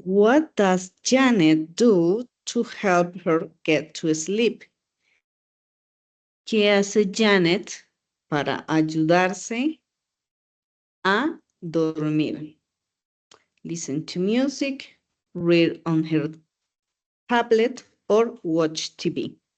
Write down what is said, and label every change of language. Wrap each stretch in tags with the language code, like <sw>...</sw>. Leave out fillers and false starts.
<en>What does Janet do to help her get to sleep?</en> <es>¿Qué hace Janet para ayudarse a dormir?</es> <en>Listen to music, read on her tablet, or watch TV.</en>